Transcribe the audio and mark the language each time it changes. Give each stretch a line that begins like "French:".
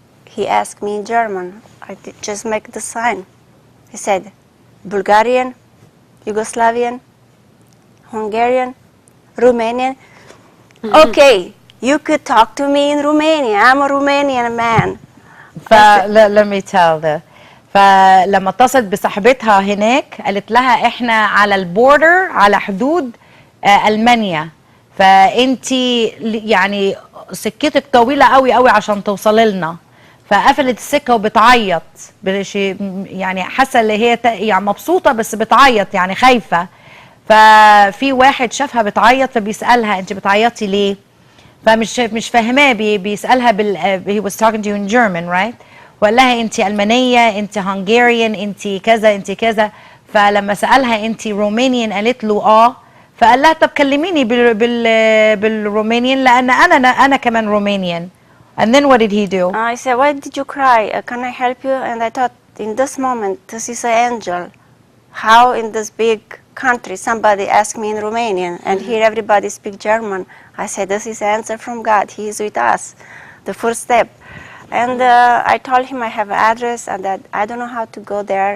English: He asked me in German. I just make the sign. He said, Bulgarian, Yugoslavian, Hungarian, Romanian. Okay, you could talk to me in Romanian. I'm a Romanian man. Let me tell the.
Arabic: فلما اتصلت بصاحبتها هناك قالت لها احنا على البوردر، على حدود ألمانيا، فانتي يعني سكتك طويلة قوي قوي عشان توصلي لنا. فقفلت السكة وبتعيط، يعني حاسة اللي هي يعني مبسوطة بس بتعيط يعني خايفة. ففي واحد شافها بتعيط فبيسألها انت بتعيطي ليه؟ مش فاهماه، بيسألها
English: he was talking to you in German, right؟
Arabic: وقال لها انت ألمانية، انت هنغاريان، انت كذا انت كذا. فلما سألها انت رومانيان قالت له فقال لها طب كلميني بالرومانيان لأن أنا كمان رومانيان.
English: And then what did he do? I said, why did you cry? Can I help you? And I thought, in this moment, this is an angel. How in this big country somebody asked me in Romanian, and here everybody speaks German. I said, this is an answer from God. He is with us, the first step. And I told him I have an address and that I don't know how to go there.